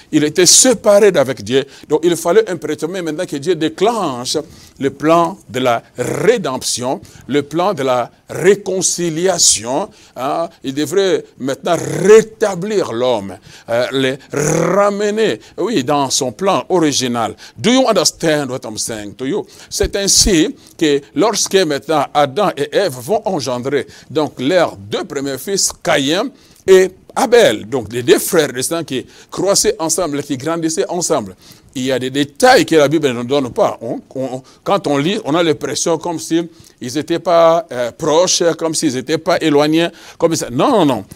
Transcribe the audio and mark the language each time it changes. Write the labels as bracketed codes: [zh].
[fr] Il était séparé d'avec Dieu. Donc il fallait impérativement maintenant que Dieu déclenche le plan de la rédemption, le plan de la réconciliation. Hein? Il devrait maintenant rétablir l'homme, le ramener, oui, dans son plan original. [en] Do you understand what I'm saying to you? [fr] C'est ainsi que lorsque maintenant Adam et Ève vont engendrer donc leurs deux premiers fils, Caïn et Abel, donc les deux frères restants qui croissaient ensemble, qui grandissaient ensemble. Il y a des détails que la Bible ne donne pas. Quand on lit, on a l'impression comme s'ils n'étaient pas proches, comme s'ils n'étaient pas éloignés. Comme ça. Non, non, non.